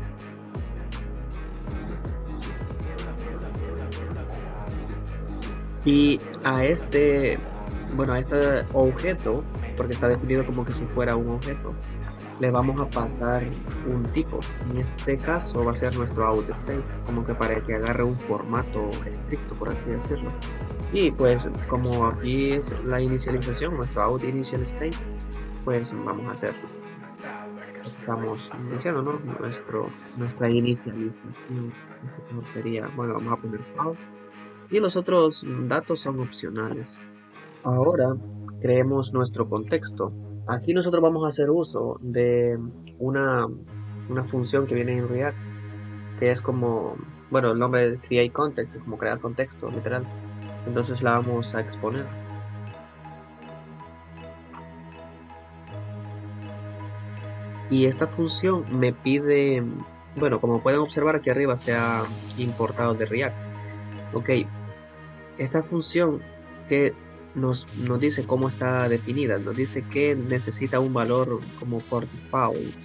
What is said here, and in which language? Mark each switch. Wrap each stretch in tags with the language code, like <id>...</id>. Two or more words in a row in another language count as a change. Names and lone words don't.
<es>Y a este objeto, porque está definido como que si fuera un objeto, le vamos a pasar un tipo. En este caso va a ser nuestro</es> <en>out state,</en> <es>como que para que agarre un formato estricto, por así decirlo. Y pues como aquí es la inicialización, nuestro</es> <en>out initial state,</en> <es>pues vamos a hacer, estamos iniciando, ¿no? Nuestra inicialización. Esto sería, bueno, vamos a poner false. Y los otros datos son opcionales. Ahora creemos nuestro contexto. Aquí nosotros vamos a hacer uso de una, una función que viene en React, que es como, bueno, el nombre de</es> <en>create context,</en> <es>es como crear contexto, literal. Entonces la vamos a exponer. Y esta función me pide, bueno, como pueden observar aquí arriba se ha importado de React. Ok, esta función que nos dice cómo está definida, nos dice que necesita un valor como por default.</es>